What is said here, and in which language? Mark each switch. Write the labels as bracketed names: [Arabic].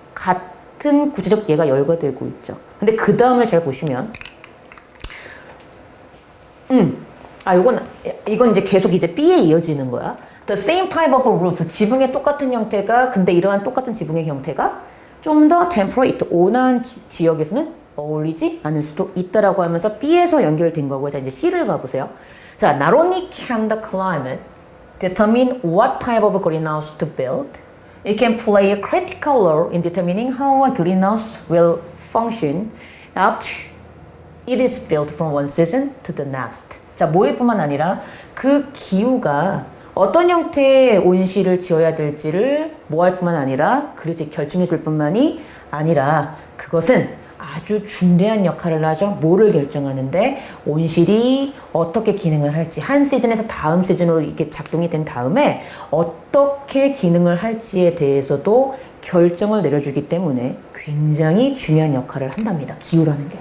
[Korean] 같은 구체적 예가 열거되고 있죠. 근데 그 다음을 잘 보시면 이건 이제 계속 이제 B에 이어지는 거야. [English] The same type of roof. [Korean] 지붕의 똑같은 형태가, 근데 이러한 똑같은 지붕의 형태가 좀 더 temperate, 온화한 지역에서는 어울리지 않을 수도 있다라고 하면서 B에서 연결된 거고요. 자, 이제 C를 가보세요. [English] 자, not only can the climate determine what type of greenhouse to build, it can play a critical role in determining how a greenhouse will function after it is built from one season to the next. [Korean] 자, 뭐일 뿐만 아니라 그 기후가 어떤 형태의 온실을 지어야 될지를 뭐할 뿐만 아니라 그렇지 결정해 줄 뿐만이 아니라 그것은 아주 중대한 역할을 하죠. 뭐를 결정하는데 온실이 어떻게 기능을 할지 한 시즌에서 다음 시즌으로 이렇게 작동이 된 다음에 어떻게 기능을 할지에 대해서도 결정을 내려주기 때문에 굉장히 중요한 역할을 한답니다. 기후라는 게.